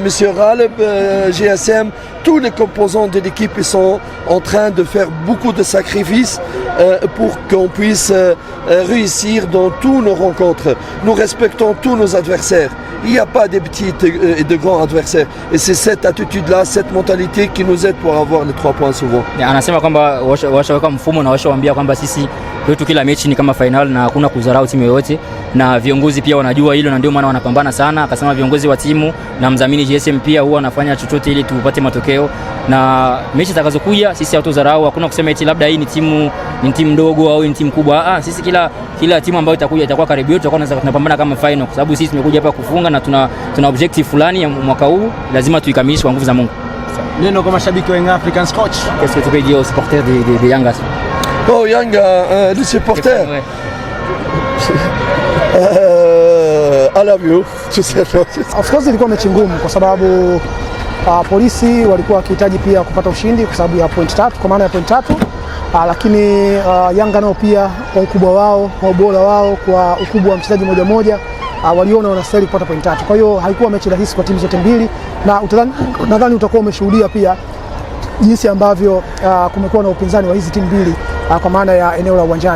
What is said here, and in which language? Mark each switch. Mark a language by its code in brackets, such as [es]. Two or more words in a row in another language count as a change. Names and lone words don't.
[fr] Raleb, GSM, tous les composants de l'équipe sont en train de faire beaucoup de sacrifices pour qu'on puisse réussir dans toutes nos rencontres. Nous respectons tous nos adversaires. Il n'y a pas de petits et de grands adversaires. Et c'est cette attitude-là, cette mentalité qui nous aide pour avoir les 3 points souvent. [sw] Anasema kwamba washaweka mfumo na washawaambia kwamba sisi kwetu kila mechi ni kama final na hakuna kudharau timu yoyote, na viongozi pia wanajua hilo na ndio maana wanapambana sana. Akasema viongozi wa timu na mdhamini GSM pia huwa anafanya chochote ili tupate matokeo, na mechi zitakazokuja sisi hatudharau. Hakuna kusema eti labda hii ni timu ndogo au ni timu kubwa. Sisi kila timu ambayo itakuwa karibu yetu tutakuwa tunapambana kama final, kwa sababu sisi tumekuja hapa kufunga na tuna objective fulani ya mwaka huu, lazima tuikamilishe kwa nguvu za Mungu. Neno kwa mashabiki wa Young Africans, coach. [fr] Qu'est-ce que tu peux dire aux supporters de Yanga? Oh Yanga, les supporters. [en] I love you. Of course [sw] ilikuwa mechi ngumu kwa sababu Polisi walikuwa wakihitaji pia kupata ushindi kwa sababu ya point 3, kwa maana ya point 3, lakini Yanga nao pia kwa ukubwa wao, kwa ubora wao, kwa ukubwa wa mchezaji moja moja waliona wanastahili kupata point 3. Kwa hiyo haikuwa mechi rahisi kwa timu zote mbili, na nadhani utakuwa umeshuhudia pia jinsi ambavyo kumekuwa na upinzani wa hizi timu mbili kwa maana ya eneo la uwanjani.